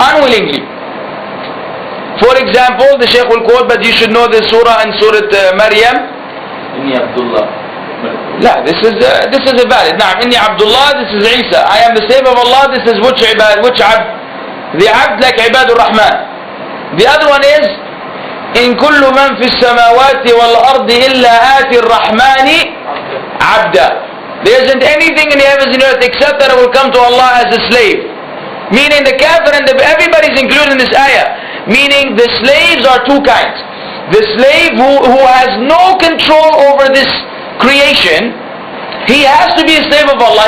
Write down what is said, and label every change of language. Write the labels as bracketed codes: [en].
[en] Unwillingly. For example, the Shaykh will quote, but you should know the surah and Surah Maryam. [ar] Inni Abdullah. [en] لا, this is a valid. نعم, إني Abdullah, this is Isa. I am the slave of Allah, this is which abd? The abd like Ibad al-Rahman. The other one is [ar] إن كل من في السماوات والأرض إلا آتي الرحمن عبدا. [en] There isn't anything in the heavens and earth except that it will come to Allah as a slave. Meaning the kafir and everybody's included in this ayah. Meaning the slaves are two kinds. The slave who has no control over this creation, he has to be a slave of Allah.